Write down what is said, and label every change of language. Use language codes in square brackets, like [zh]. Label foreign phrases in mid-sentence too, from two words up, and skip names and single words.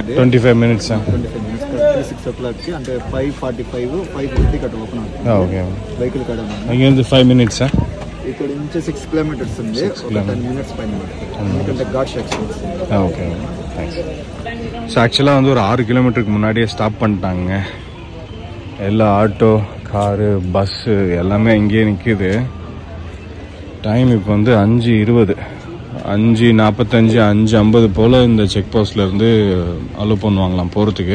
[en] 25 minutes. [te] 6 o'clock అంటే 5:45 5:50 కట్ట ఓపెన్ అవుతుంది. ఓకే. వెహికల్ కాడ ఇంకేంది 5 minutes. ఇక్కడ నుంచి 6 kilometers ఉంది. 10 minutes పైన ఎందుకంటే ఘాట్ సెక్షన్. [en] Okay thanks. [ta] ஸோ ஆக்சுவலாக வந்து ஒரு 6 கிலோமீட்டருக்கு முன்னாடியே ஸ்டாப் பண்ணிட்டாங்க. எல்லா ஆட்டோ, காரு, பஸ்ஸு எல்லாமே இங்கேயே நிற்கிது. டைம் இப்போ வந்து 5:20, 5:45, 5:50 போல் இந்த செக் போஸ்ட்லேருந்து அலோவ் பண்ணுவாங்களாம் போகிறதுக்கு.